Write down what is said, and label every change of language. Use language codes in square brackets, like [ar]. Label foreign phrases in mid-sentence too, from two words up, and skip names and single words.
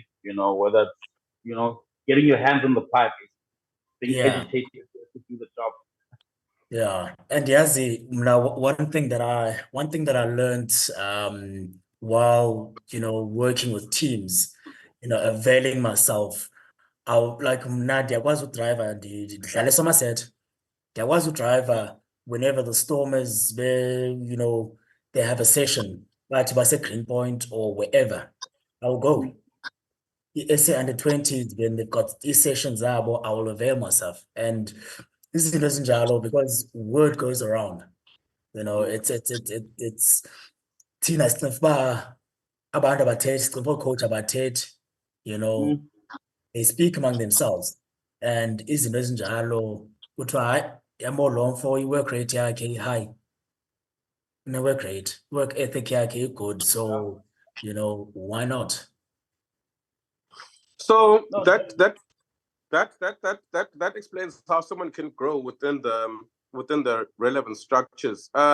[en] Whether it's getting your hands on the pipe, being yeah. educated to do the job. Yeah, and yazi, now one thing that I learned while working with teams, availing myself, I like [xh] mna ndiyakwazi udriver ndidlala eSomerset, ndiyakwazi udriver [en] whenever the Stormers they have a session, [xh] bathi base-Greenpoint [en] or wherever, I'll go. I-SA under-20s, when they've got these sessions zabo, I will avail myself. [xh] And izinto ezinjalo, [en] because word goes around. [xh] It's thina sicinga uba abantu abathethi, sicinga uba coach abathethi, Mm. [en] they speak among themselves. [xh] And izinto ezinjalo, kuthiwa hayi, yabo lo mfo i-work rate yakhe i-high. No-work rate, [en] work ethic [xh] yakhe i-good. [en] So, why not? So No, that explains how someone can grow within the relevant structures.